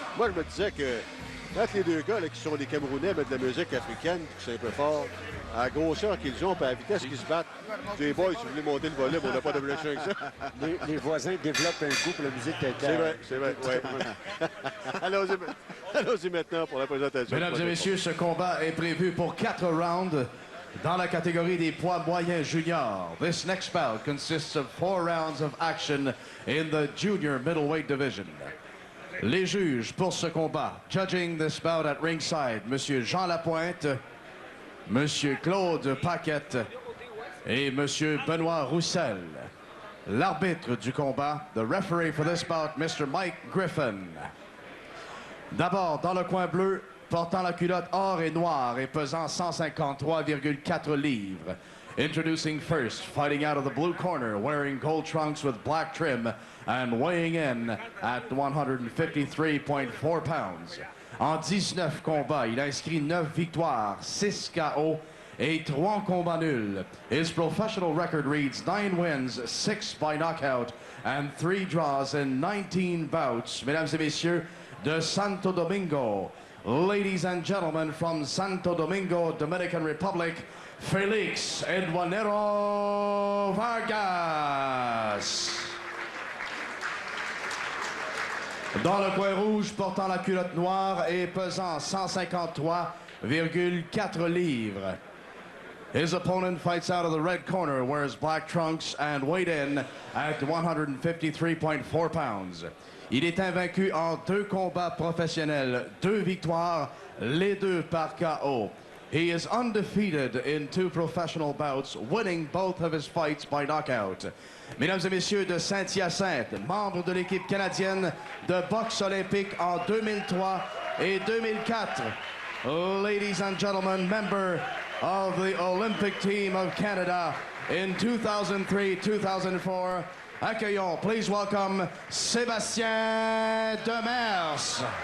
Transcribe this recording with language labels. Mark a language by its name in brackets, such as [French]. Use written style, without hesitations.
[French] Moi, je me disais que quand les deux gars là, qui sont des Camerounais mettent de la musique africaine, c'est un peu fort, à la grosseur qu'ils ont, puis à la vitesse qu'ils se battent, les boys, si vous voulez monter le volume, on n'a pas de relation avec ça. Les voisins développent un goût pour la musique théâtrale. C'est vrai, ouais. Allons-y maintenant pour la présentation. Mesdames et messieurs, ce combat est prévu pour 4 rounds dans la catégorie des poids moyens juniors. [English] This next bout consists of 4 rounds of action in the junior middleweight division. [French] Les juges pour ce combat, [English] judging this bout at ringside, [French] Monsieur Jean Lapointe, Monsieur Claude Paquette et Monsieur Benoît Roussel. L'arbitre du combat, [English] the referee for this bout, Mr. Mike Griffin. [French] D'abord, dans le coin bleu, portant la culotte or et noire et pesant 153,4 livres. [English] Introducing first, fighting out of the blue corner, wearing gold trunks with black trim and weighing in at 153.4 pounds. [French] En 19 combats, il a inscrit 9 victoires, 6 KO et 3 combats nuls. [English] His professional record reads 9 wins, 6 by knockout and 3 draws in 19 bouts. [French] Mesdames et messieurs, de [English] Santo Domingo, ladies and gentlemen from Santo Domingo, Dominican Republic, Félix Eduardo Vargas. [French] Dans le coin rouge, portant la culotte noire et pesant 153,4 livres. [English] His opponent fights out of the red corner, wears black trunks and weighed in at 153.4 pounds. [French] Il est invaincu en 2 combats professionnels, 2 victoires, les 2 par KO. [English] He is undefeated in 2 professional bouts, winning both of his fights by knockout. [French] Mesdames et messieurs de Saint-Hyacinthe, membre de l'équipe canadienne de boxe olympique en 2003 et 2004. [English] Ladies and gentlemen, member of the Olympic team of Canada in 2003-2004. [French] Accueillons, [English] please welcome, Sébastien Demers.